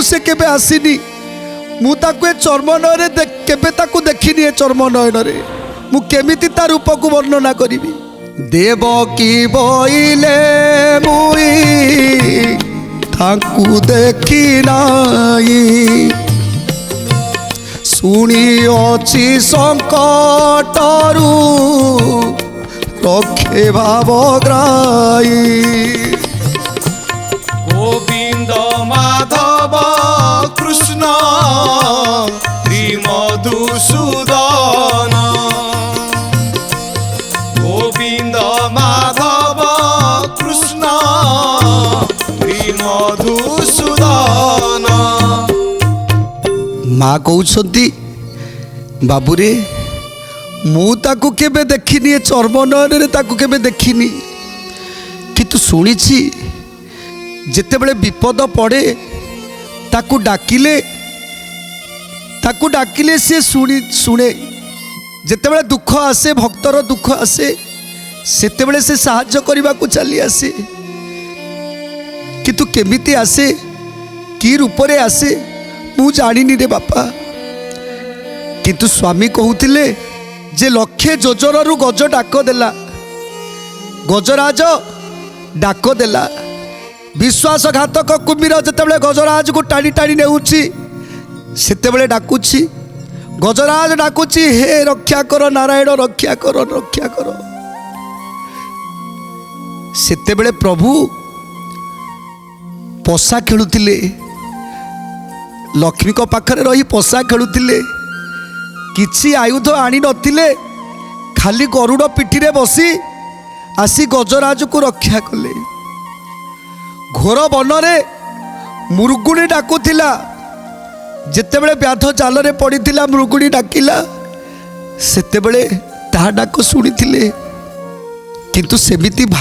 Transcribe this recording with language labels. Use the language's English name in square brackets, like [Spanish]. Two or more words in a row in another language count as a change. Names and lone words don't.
[Odia] ସେ କେବେ ଆସିନି ମୁଁ ତାକୁ ଏ ଚର୍ମ ନୟନେ କେବେ ତାକୁ ଦେଖିନି ଏ ଚର୍ମ ନୟନେ ମୁଁ କେମିତି ତା ରୂପକୁ ବର୍ଣ୍ଣନା କରିବି ଦେବକୀ ବୋଇଲେ ମୁଁ ତାକୁ ଦେଖି ନାହିଁ ଶୁଣି ଅଛି ସଙ୍କଟରୁ ରଖେ ଭାବଗ୍ରାହୀ ଗୋବିନ୍ଦ ମାଧବ କୃଷ୍ଣ ଶ୍ରୀ ମଧୁସୂଦନ ଗୋବିନ୍ଦ ମାଧବ କୃଷ୍ଣ ଶ୍ରୀ ମଧୁସୂଦନ ମା କହୁଛନ୍ତି ବାବୁରେ ମୁଁ ତାକୁ କେବେ ଦେଖିନି ଏ ଚର୍ମ ନୟନ ତାକୁ କେବେ ଦେଖିନି କିନ୍ତୁ ଶୁଣିଛି ଯେତେବେଳେ ବିପଦ ପଡ଼େ ତାକୁ ଡାକିଲେ ସେ ଶୁଣେ ଯେତେବେଳେ ଦୁଃଖ ଆସେ ଭକ୍ତର ଦୁଃଖ ଆସେ ସେତେବେଳେ ସେ ସାହାଯ୍ୟ କରିବାକୁ ଚାଲି ଆସେ କିନ୍ତୁ କେମିତି ଆସେ କି ରୂପରେ ଆସେ ମୁଁ ଜାଣିନି ରେ ବାପା କିନ୍ତୁ ସ୍ୱାମୀ କହୁଥିଲେ ଯେ ଲକ୍ଷେ ଯୋଜନରୁ ଗଜ ଡାକ ଦେଲା ଗଜରାଜ ଡାକ ଦେଲା ବିଶ୍ୱାସଘାତକ କୁମ୍ଭୀର ଯେତେବେଳେ ଗଜରାଜକୁ ଟାଣି ଟାଣି ନେଉଛି ସେତେବେଳେ ଡାକୁଛି ଗଜରାଜ ଡାକୁଛି ହେ ରକ୍ଷା କର ନାରାୟଣ ରକ୍ଷା କର ରକ୍ଷା କର ସେତେବେଳେ ପ୍ରଭୁ ପଶା ଖେଳୁଥିଲେ ଲକ୍ଷ୍ମୀକୁ ପାଖରେ ରହି ପଶା ଖେଳୁଥିଲେ କିଛି ଆୟୁଧ ଆଣି ନଥିଲେ ଖାଲି ଗରୁଡ଼ ପିଠିରେ ବସି ଆସି ଗଜରାଜକୁ ରକ୍ଷା କଲେ ଘୋର ବନରେ ମୃଗୁଣୀ ଡାକୁଥିଲା ଯେତେବେଳେ ବ୍ୟାଧ ଜାଲରେ ପଡ଼ିଥିଲା ମୃଗୁଣୀ ଡାକିଲା ସେତେବେଳେ ତା ଡାକ ଶୁଣିଥିଲେ କିନ୍ତୁ ସେମିତି